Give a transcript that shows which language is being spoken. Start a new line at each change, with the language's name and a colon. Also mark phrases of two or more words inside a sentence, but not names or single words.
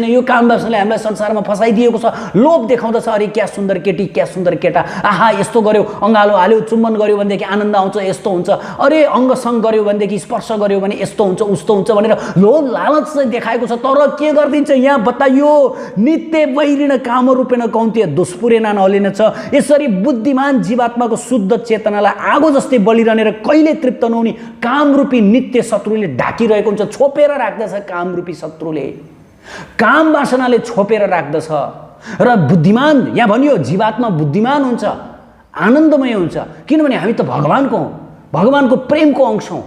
Nepali: यो काम वासनाले हामीलाई संसारमा फसाइदिएको छ। लोभ देखाउँदछ, अरे क्या सुन्दर केटी, क्या सुन्दर केटा, आहा यस्तो गर्यो, अँगालो हाल्यो, चुम्बन गर्यो भनेदेखि आनन्द आउँछ, यस्तो हुन्छ, अरे अङ्गसङ्ग गर्यो भनेदेखि स्पर्श गर्यो भने यस्तो हुन्छ उस्तो हुन्छ भनेर लोभ लालच चाहिँ देखाएको छ। तर के गरिदिन्छ यहाँ बताइयो,
Sanskrit: नित्य वैरिण काम रूपेण कौन्तेय दुष्पुरेण नलेन छ।
Nepali: यसरी बुद्धिमान जीवात्माको शुद्ध चेतनालाई आगो जस्तै बलिरहने र कहिले तृप्त नहुने कामरूपी नित्य शत्रुले ढाकिरहेको हुन्छ, छोपेर राख्दछ। कामरूपी शत्रुले काम वासनाले छोपेर राख्दछ। र बुद्धिमान, यहाँ भनियो जीवात्मा बुद्धिमान हुन्छ, आनन्दमय हुन्छ, किनभने हामी त भगवानको हौँ, भगवानको प्रेमको अंश हौँ।